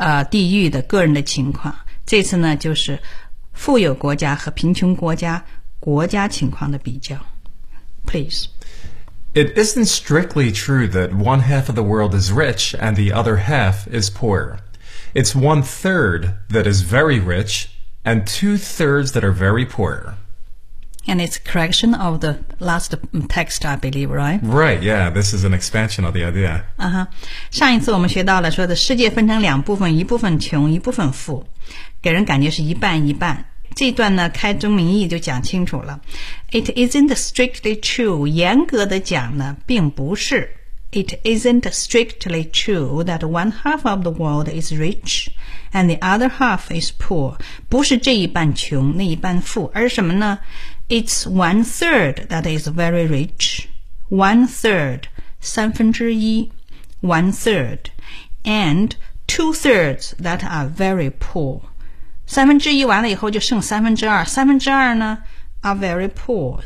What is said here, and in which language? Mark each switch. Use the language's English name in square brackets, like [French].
[Chinese] 地域的个人的情况，这次呢就是富有国家和贫穷国家国家情况的比较。 [English] Please. It isn't strictly true that one half of the world is rich and the other half is poor. It's one third that is very rich and two thirds that are very poor. And it's a correction of the last text, I believe, right? Right, yeah, this is an expansion of the idea. Uh-huh. [Chinese] 上一次我们学到了说的世界分成两部分，一部分穷，一部分富，给人感觉是一半一半。这段呢，开宗明义就讲清楚了。 [English] It isn't strictly true, [Chinese] 严格的讲呢，并不是。 [English] It isn't strictly true that one half of the world is rich and the other half is poor. [Chinese] 不是这一半穷，那一半富，而什么呢？ [English] It's one third that is very rich. One third, [Chinese] 三分之一 [English] one third. And two thirds that are very poor. [Chinese] 三分之一完了以后就剩三分之二，三分之二呢 [English] are very poor.